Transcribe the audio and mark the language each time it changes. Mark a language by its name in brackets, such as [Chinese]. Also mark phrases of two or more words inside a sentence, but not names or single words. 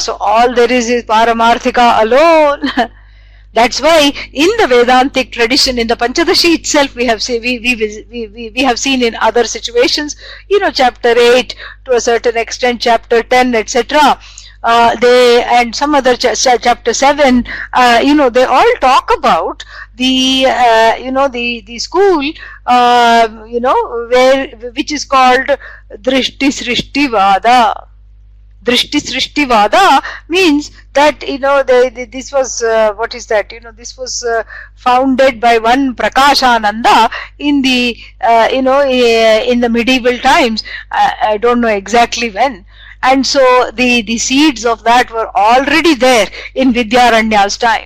[English] So all there is Paramarthika alone. That's why in the Vedantic tradition, in the Pañcadaśī itself, we have we have seen in other situations, chapter 8 to a certain extent, chapter 10, etc. They and some other chapter 7, they all talk about the the school, which is called [Sanskrit] सृष्टि वाद. सृष्टि वाद [English] means that this was what is that? This was founded by one Prakāśānanda in the in the medieval times. I don't know exactly when. And so the seeds of that were already there in Vidyāraṇya's time.